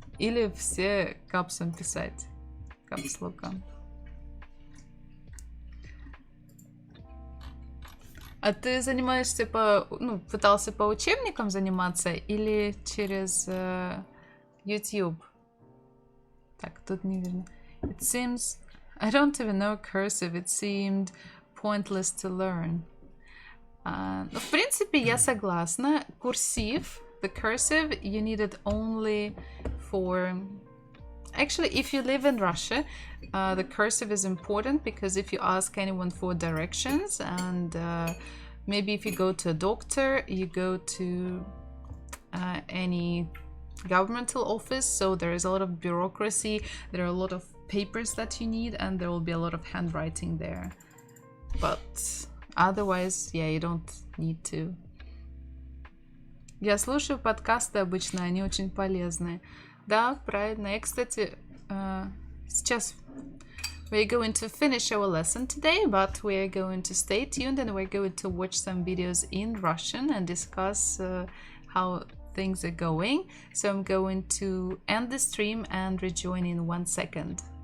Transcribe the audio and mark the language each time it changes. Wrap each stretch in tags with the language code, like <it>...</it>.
<ru>или все капсом писать. Капслоком. А ты занимаешься пытался по учебникам заниматься или через YouTube? Так, тут не видно.</ru> <en>It seems... I don't even know cursive. It seemed pointless to learn.</en> <ru>Ну, в принципе, я согласна.</ru> <en>Курсив, the cursive, you need it only for... Actually, if you live in Russia, the cursive is important because if you ask anyone for directions and maybe if you go to a doctor, you go to any governmental office, so there is a lot of bureaucracy, there are a lot of papers that you need, and there will be a lot of handwriting there. But otherwise, yeah, you don't need to.</en> <ru>Я слушаю подкасты обычно, они очень полезные. Да, правильно. Я, кстати, сейчас</ru> <en>we're going to finish our lesson today, but we're going to stay tuned and we're going to watch some videos in Russian and discuss how things are going. So I'm going to end the stream and rejoin in 1 second.</en>